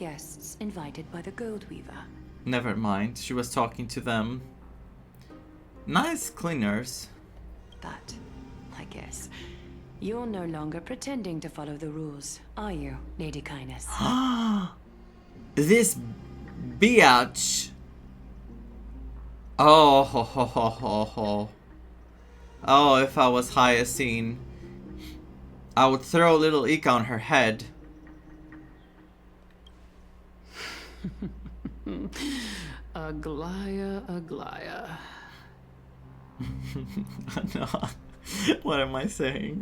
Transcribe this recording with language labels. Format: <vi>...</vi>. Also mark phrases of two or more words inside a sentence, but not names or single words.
<en>guests invited by the Gold Weaver. Never mind. She was talking to them. Nice cleaners. But, I guess, you're no longer pretending to follow the rules, are you, Lady Kindness? This biatch. Oh, ho, ho, ho, ho, ho. Oh, if I was Hyacinth, I would throw little Ika on her head. Aglaya, Aglaya. No. What am I saying?</en>